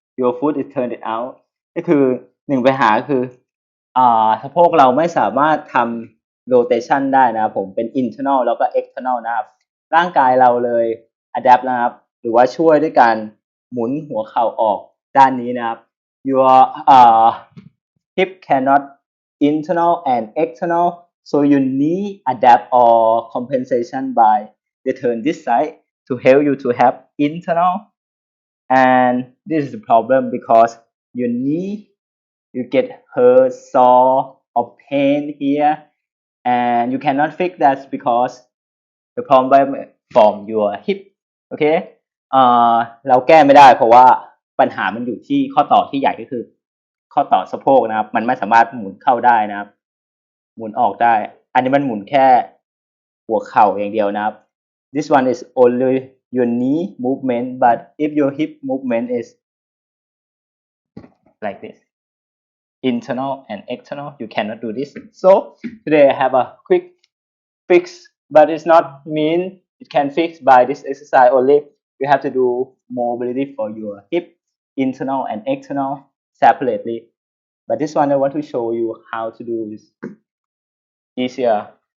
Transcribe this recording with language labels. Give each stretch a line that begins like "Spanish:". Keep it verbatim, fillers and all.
English: Your foot is turned out.
Thai: ก็คือหนึ่งปัญหาคืออ่าสะโพกเราไม่สามารถทำ rotation ได้นะครับผมเป็น internal แล้วก็ external นะครับ ร่างกายเราเลย adapt นะครับ หรือว่าช่วยด้วยการหมุนหัวเข่าออกด้านนี้นะครับ
English: your uh, hip cannot internal and external, so you need adapt or compensation by the turn this side to help you to have internal. And this is the problem because your knee you get hurt, sore or pain here, and you cannot fix that because the problem from your hip.
Thai: โอเคเอ่อเราแก้ไม่ได้เพราะว่าปัญหามันอยู่ที่ข้อต่อที่ใหญ่ก็คือ ข้อต่อสะโพกนะครับ มันไม่สามารถหมุนเข้าได้นะครับ หมุนออกได้ อันนี้มันหมุนแค่หัวเข่าอย่างเดียวนะครับ
English: this one is only your knee movement but if your hip movement is like this internal and external you cannot do this. So today I have a quick fix, but it's not mean it can fix by this exercise only. You have to do mobility for your hip, internal and external separately. But this one I want to show you how to do is easier.